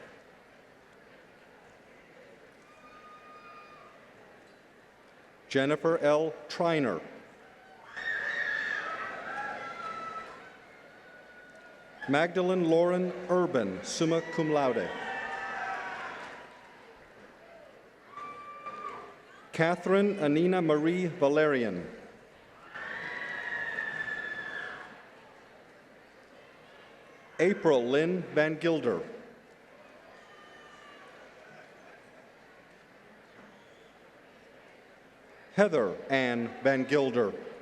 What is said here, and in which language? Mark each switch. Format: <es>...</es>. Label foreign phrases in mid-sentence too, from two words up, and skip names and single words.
<en>Jennifer L. Triner. Magdalene Lauren Urban,</en> <la>summa cum laude.</la> <en>Catherine Anina Marie Valerian. April Lynn Van Gilder. Heather Ann Van Gilder.</en>